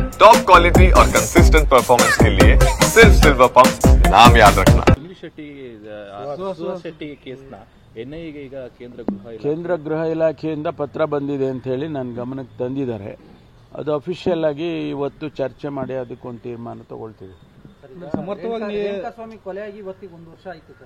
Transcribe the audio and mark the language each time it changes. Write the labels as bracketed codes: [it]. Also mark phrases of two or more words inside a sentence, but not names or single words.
[en] top quality [hi] और [en] consistent performance [hi] के लिए सिर्फ सिल्वर पंप, नाम याद रखना। [kn] ಶೆಟ್ಟಿ ಕೇಸ್ನ ಎನ್ಐಎಗೆ ಈಗ ಕೇಂದ್ರ ಗೃಹ ಇಲಾಖೆಯಿಂದ ಪತ್ರ ಬಂದಿದೆ ಅಂತ ಹೇಳಿ ನನ್ನ ಗಮನಕ್ಕೆ ತಂದಿದ್ದಾರೆ. ಅದು ಅಫಿಷಿಯಲ್ ಆಗಿ ಇವತ್ತು ಚರ್ಚೆ ಮಾಡಿ ಅದಕ್ಕೊಂದು ತೀರ್ಮಾನ ತಗೊಳ್ತೀವಿ. ಸಮರ್ಥವಾಗಿ ರೇಣುಕಾಸ್ವಾಮಿ ಕೊಲೆಯಾಗಿ ಇವತ್ತಿಗೆ 1 ವರ್ಷ ಆಯ್ತು ಸರ್.